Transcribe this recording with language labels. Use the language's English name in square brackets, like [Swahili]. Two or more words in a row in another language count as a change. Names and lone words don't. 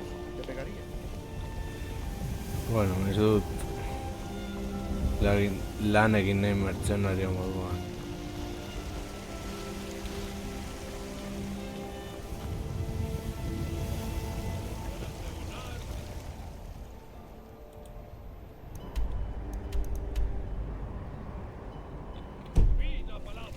[Spanish] ¿Te pegaría? [Basque] Bueno, ez dut lan egin nahi mertzenario moduan. [Spanish] Divina palabra.